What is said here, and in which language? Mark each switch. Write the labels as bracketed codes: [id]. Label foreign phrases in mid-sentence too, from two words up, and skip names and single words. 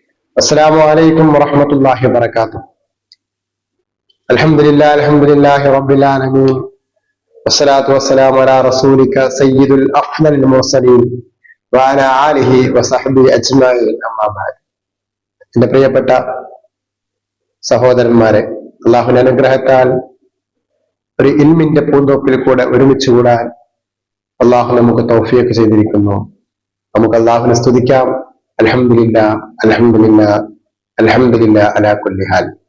[ar] السلام عليكم ورحمة الله وبركاته. الحمد لله رب العالمين والصلاة والسلام على رسولك سيد الأفضل المرسلين وعلى آله وصحبه أجمعين أما بعد. [ml] എന്റെ പ്രിയപ്പെട്ട സഹോദരന്മാരെ, അള്ളാഹുവിന്റെ അനുഗ്രഹത്താൽ ഒരു ഇൽമിന്റെ പൂന്തോപ്പിൽ കൂടെ ഒരുമിച്ച് കൂടാൻ അള്ളാഹു നമുക്ക് തൗഫീഖ് ചെയ്തിരിക്കുന്നു. നമുക്ക് അള്ളാഹുവിനെ സ്തുതിക്കാം. [ar] الحمد لله الحمد لله الحمد لله على كل حال.